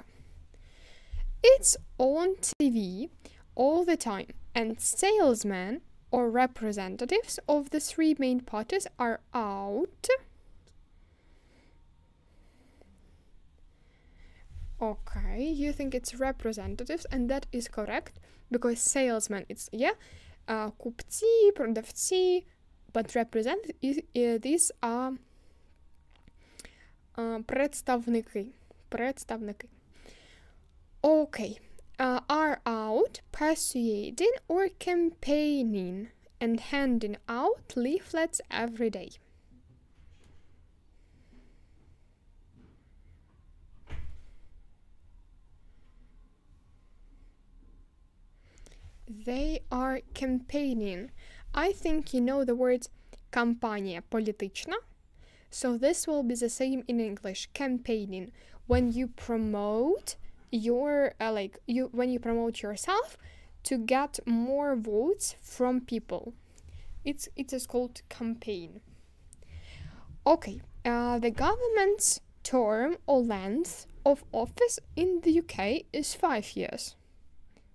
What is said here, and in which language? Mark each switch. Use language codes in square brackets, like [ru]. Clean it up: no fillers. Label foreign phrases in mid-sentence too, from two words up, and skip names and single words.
[en] It's on TV all the time, and salesmen or representatives of the three main parties are out. Okay, you think it's representatives, and that is correct, because salesmen, it's, [uk] купці, продавці, [en] but representatives, these are представники. Okay, are out persuading or campaigning and handing out leaflets every day. They are campaigning. I think you know the words [uk] кампанія політична. [en] So this will be the same in English, campaigning. When you promote your when you promote yourself to get more votes from people. It is called campaign. Okay, the government's term or length of office in the UK is 5 years.